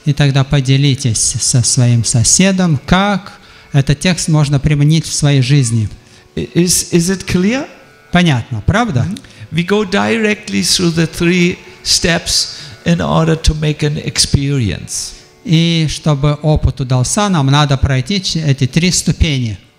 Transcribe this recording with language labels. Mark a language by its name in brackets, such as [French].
[Russian] И тогда поделитесь со своим соседом, как этот текст можно применить в своей жизни. [English] Is it clear? [Russian] Понятно, правда? [English] We go directly through the 3 steps in order to make an experience. [Russian] И чтобы опыт удался, нам надо пройти эти 3 ступени.